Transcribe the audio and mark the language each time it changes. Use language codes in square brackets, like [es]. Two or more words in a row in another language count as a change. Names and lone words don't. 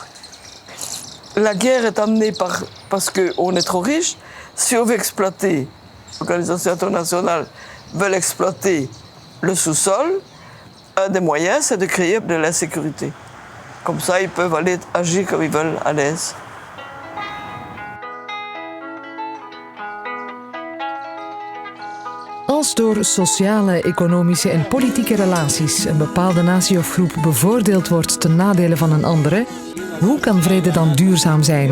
[fr] La guerre est amenée parce qu'on est trop riche. Si on veut exploiter, l'Organisation internationale veut exploiter le sous-sol, un des moyens, c'est de créer de l'insécurité. Comme ça, ils peuvent aller agir comme ils veulent à l'aise. [nl] Als door sociale, economische en politieke relaties een bepaalde natie of groep bevoordeeld wordt ten nadele van een andere, hoe kan vrede dan duurzaam zijn?